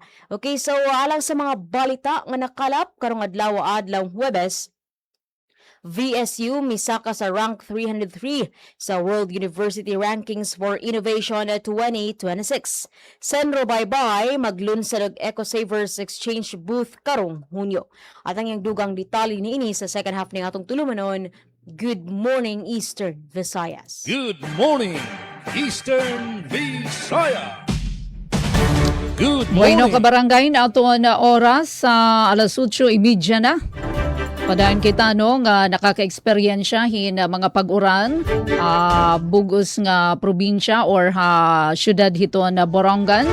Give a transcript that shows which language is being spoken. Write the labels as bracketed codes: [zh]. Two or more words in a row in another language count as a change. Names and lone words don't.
[ceb] Okay, so alang sa mga balita nga nakalap karong adlaw Huwebes, VSU misaka sa rank 303 sa World University Rankings for Innovation 2026. Senro Baybay maglunsad og EcoSavers Exchange booth karong Hunyo. At ang iyang dugang detalye niini sa [en] second half [ceb] ning atong tulumanon. [en] Good morning Eastern Visayas. Good morning, Eastern Visayas. Good [war] Bueno [en] morning. [war] kabarangay na ato na oras sa alas 8:30 na. Padaan kita no nga nakaka-experiensya hin mga pag-uran bugos nga probinsya or syudad hito na Borongan.